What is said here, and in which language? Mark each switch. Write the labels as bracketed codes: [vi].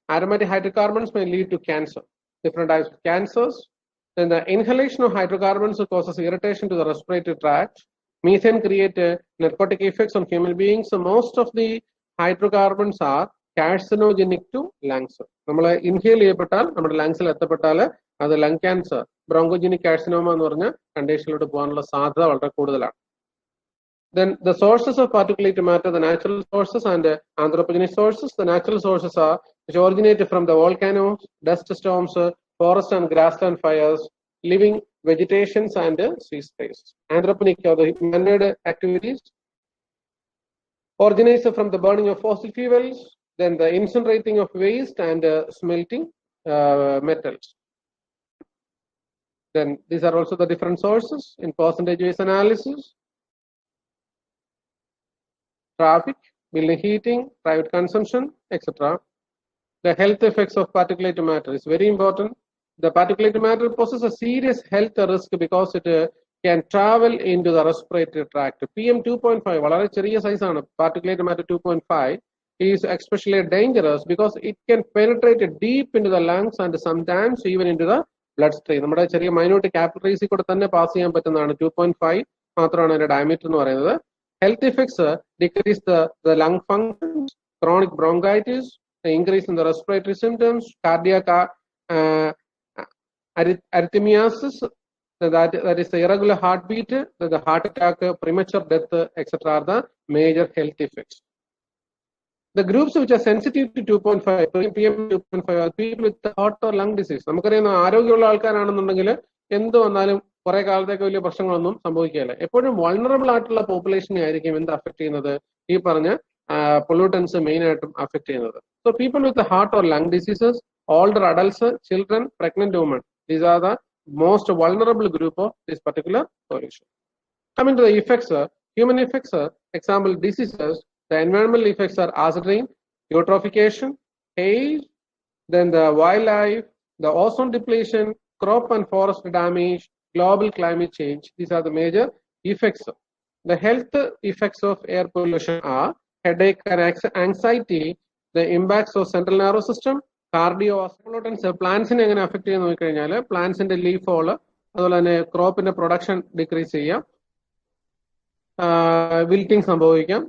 [en] Aromatic hydrocarbons may lead to cancer, different types of cancers. Then the inhalation of hydrocarbons causes irritation to the respiratory tract. Methane create narcotic effects on human beings. So most of the hydrocarbons are carcinogenic to lungs. [ml] നമ്മൾ inhale ചെയ്യപ്പെട്ടാൽ നമ്മുടെ ലങ്സിൽ എത്തപ്പെട്ടാൽ അത് lung cancer, ബ്രോങ്കോജനിക് carcinoma എന്ന് പറഞ്ഞ കണ്ടീഷനിലോട്ട് പോകാനുള്ള സാധ്യത വളരെ കൂടുതലാണ്. [en] Then the sources of particulate matter, the natural sources and anthropogenic sources. The natural sources are which originate from the volcanoes, dust storms, forest and grassland fires, living vegetations and sea space. Anthropogenic are the man-made activities, originates from the burning of fossil fuels, then the incinerating of waste and smelting metals. Then these are also the different sources in percentage-wise analysis. Traffic, building heating, private consumption, etc. The health effects of particulate matter is very important. The particulate matter poses a serious health risk because it can travel into the respiratory tract. [ml] PM 2.5 വളരെ ചെറിയ size ആണ്. [en] Particulate matter 2.5 is especially dangerous because it can penetrate deep into the lungs and sometimes even into the blood stream. [ml] നമ്മുടെ ചെറിയ minute കാപ്പിലറീസിൽ കൂടെ തന്നെ pass ചെയ്യാൻ പറ്റുന്നതാണ്. 2.5 മാത്രമാണ് അതിന്റെ ഡയമീറ്റർ എന്ന് പറയുന്നത്. [en] Health effects decrease the lung functions, chronic bronchitis, increase in the respiratory symptoms, cardiac arrhythmias, that is the irregular heartbeat, the heart attack, premature death, etc. are the major health effects. The groups which are sensitive to 2.5, PM 2.5 are people with heart or lung disease. [ml] നമുക്കറിയാം ആരോഗ്യമുള്ള ആൾക്കാരാണെന്നുണ്ടെങ്കിൽ എന്ത് വന്നാലും കുറെ കാലത്തേക്ക് വലിയ പ്രശ്നങ്ങളൊന്നും സംഭവിക്കുകയില്ല. എപ്പോഴും വൾണറബിൾ ആയിട്ടുള്ള പോപ്പുലേഷനെ ആയിരിക്കും എന്ത് അഫക്ട് ചെയ്യുന്നത്, ഈ പറഞ്ഞ പൊല്യൂട്ടൻസ് മെയിൻ ആയിട്ടും അഫക്ട് ചെയ്യുന്നത്. [en] So people with heart or lung diseases, older adults, children, pregnant women, these are the most vulnerable group of this particular pollution. Coming to the effects, human effects, example diseases, the environmental effects are acid rain, eutrophication, hail, then the wildlife, the ozone depletion, crop and forest damage, global climate change. These are the major effects. The health effects of air pollution are headache and anxiety, the impacts of central nervous system, [ml] cardio പോളൂട്ടൻസ് പ്ലാന്റ്സിനെ എങ്ങനെ affect ചെയ്യുന്ന നോക്കിക്കഴിഞ്ഞാൽ പ്ലാന്റ്സിന്റെ leaf fall, അതുപോലെ തന്നെ ക്രോപ്പിന്റെ production decrease ചെയ്യാം, wilting സംഭവിക്കാം.